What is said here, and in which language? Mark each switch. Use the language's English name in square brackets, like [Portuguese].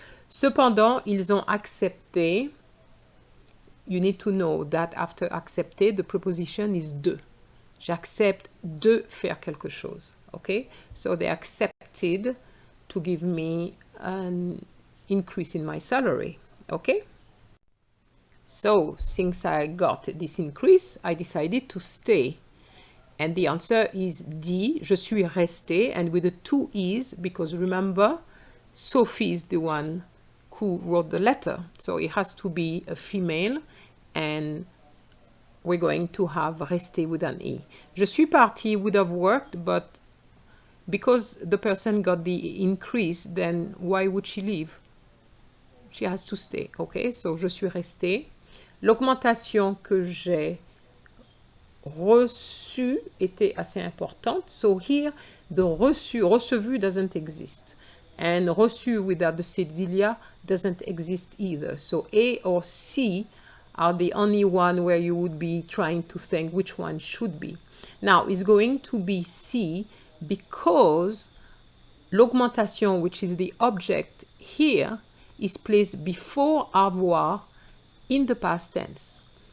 [French] Cependant, ils ont accepté. [English] You need to know that after accepter, the preposition is de. [French] J'accepte de faire quelque chose. [English] Okay, so they accepted to give me an increase in my salary. Okay, so since I got this increase, I decided to stay. And the answer is D, [French] je suis resté, [English] and with the two E's, because remember, Sophie is the one who wrote the letter. So it has to be a female, and we're going to have resté with an E. [French] Je suis parti [English] would have worked, but because the person got the increase, then why would she leave? She has to stay, okay? So [French] je suis resté. L'augmentation que j'ai reçue était assez importante. [English] So here, the reçu, recevu doesn't exist. And reçu without the cédilia doesn't exist either. So A or C are the only one where you would be trying to think which one should be. Now, it's going to be C because l'augmentation, which is the object here, is placed before avoir in the past tense.